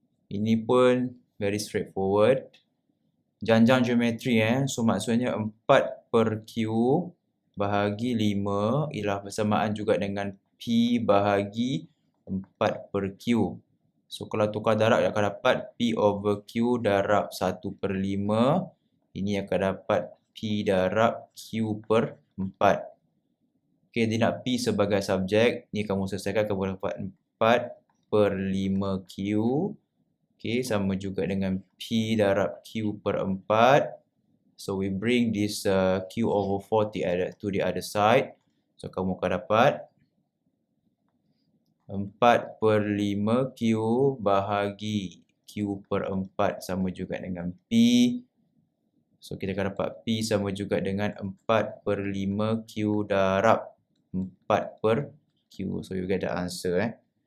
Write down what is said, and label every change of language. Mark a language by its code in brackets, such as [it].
[ms] Ini pun [en] very straightforward. [ms] Janjang geometri so maksudnya 4/Q bahagi 5 ialah bersamaan juga dengan P bahagi 4/Q. So kalau tukar darab akan dapat P over Q darab 1/5. Ini akan dapat P darab Q per 4. Okay, dia nak P sebagai subjek. Ni kamu selesaikan, kamu dapat 4/5Q. Okay, sama juga dengan P darab Q per 4. [en] So, we bring this Q over 4 to the other side. [ms] So, kamu akan dapat 4/5Q bahagi Q per 4 sama juga dengan P. So, kita akan dapat P sama juga dengan 4/5Q darab 4/Q. [en] So, you get the answer.